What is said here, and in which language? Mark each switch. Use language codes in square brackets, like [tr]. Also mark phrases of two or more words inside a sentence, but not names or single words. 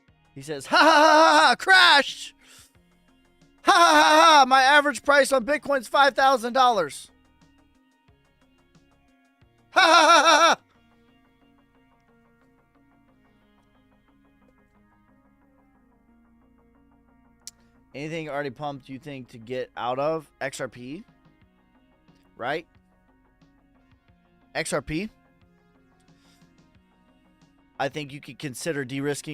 [en] He says, ha ha ha ha, crash! Ha ha ha ha, my average price on Bitcoin's $5,000. Ha ha ha ha ha! Anything already pumped you think to get out of? XRP? Right? XRP? I think you could consider de-risking.